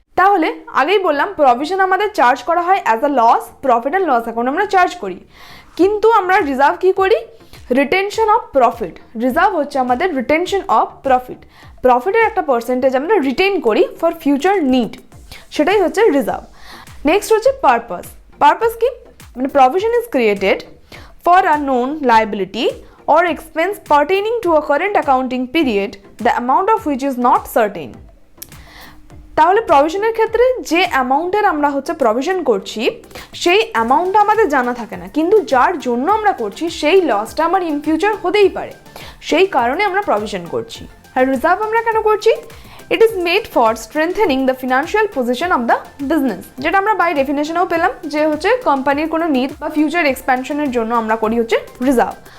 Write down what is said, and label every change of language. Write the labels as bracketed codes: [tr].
[bn] তাহলে আগেই বললাম প্রভিশন আমাদের চার্জ করা হয় as a loss, profit and loss account আমরা চার্জ করি, কিন্তু আমরা রিজার্ভ কি করি? Retention of profit. রিজার্ভ হচ্ছে আমাদের রিটেনশন অফ প্রফিট, প্রফিটের একটা পার্সেন্টেজ আমরা রিটেন করি ফর ফিউচার নিড, সেটাই হচ্ছে রিজার্ভ। নেক্সট হচ্ছে পারপাস। পারপাস কি? [en] মানে provision is created for a known liability or expense pertaining to a current accounting period, the amount of which is not certain. [bn] তাহলে প্রভিশনের ক্ষেত্রে যে অ্যামাউন্টের আমরা হচ্ছে প্রভিশন করছি, সেই অ্যামাউন্টটা আমাদের জানা থাকে না, কিন্তু যার জন্য আমরা করছি সেই লসটা আমার ইন ফিউচার হতেই পারে, সেই কারণে আমরা প্রভিশন করছি। আর রিজার্ভ আমরা কেন করছি? [en] it is made for strengthening the financial position of the business, [bn] যেটা আমরা বাই ডেফিনেশনেও পেলাম যে হচ্ছে কোম্পানির কোনো নিড বা ফিউচার এক্সপ্যানশনের জন্য আমরা করি হচ্ছে রিজার্ভ।